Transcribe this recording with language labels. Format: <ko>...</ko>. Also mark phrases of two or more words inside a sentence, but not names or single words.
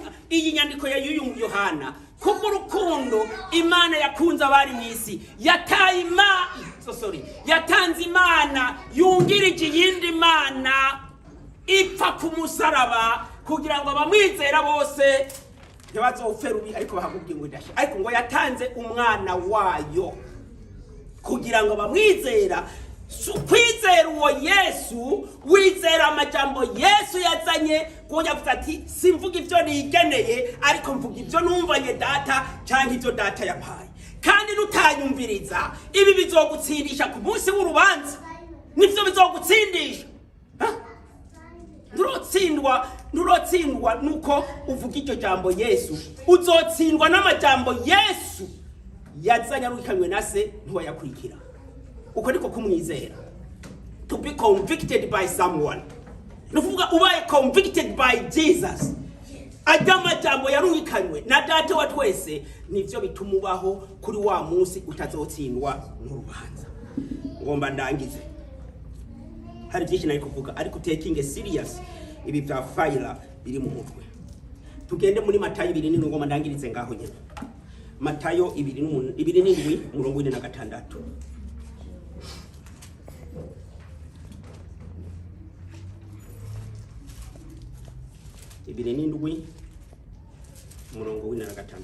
<rn>Iyi nyandiko ya Yohana, kubwo urukundo Imana yakunze abari mu isi yatanze Imana yungirije iyindi Mana ipfa ku musaraba kugira ngo abamwizera bose ntibazopfe rubi ariko bahabwe ubugingo budashira. Ariko ngo yatanze umwana wayo kugira ngo abamwizera, kwizera uwo Yesu, wizera amajambo Yesu yazanye, ngo yavuze ati simvuga ivyo nigeneye ariko mvuga ivyo numvanye data canke ivyo data yampaye. Kandi nutanyumviriza ibi bizogutsindisha ku munsi w'urubanza. Nivyo bizogutsindisha. Nturotsindwa nuko uvuga iryo jambo Yesu, uzotsindwa n'amajambo Yesu yazanye arukanywe na se ntiwayakurikira. Uko niko kumwizera.</rn> <en>To be convicted by someone.</en> <rn>Nuvuga ubaye</rn> <en>convicted by Jesus.</en> <rn>Ajama jambo yarungikanywe na data wa twese nivyo bitumubaho kuri wa munsi utazotsindwa n'urubanza. Ngomba ndangize. Hari byinshi nari kuvuga ariko</rn> <en>taking serious</en> <rn>ibi bya fire biri mu mutwe. Tugende muri Matayo 2 ngomba ndangirize ngaho nyene. Matayo 2:7 umurongo 46. Ibiri n'indwi umurongo 46.</rn>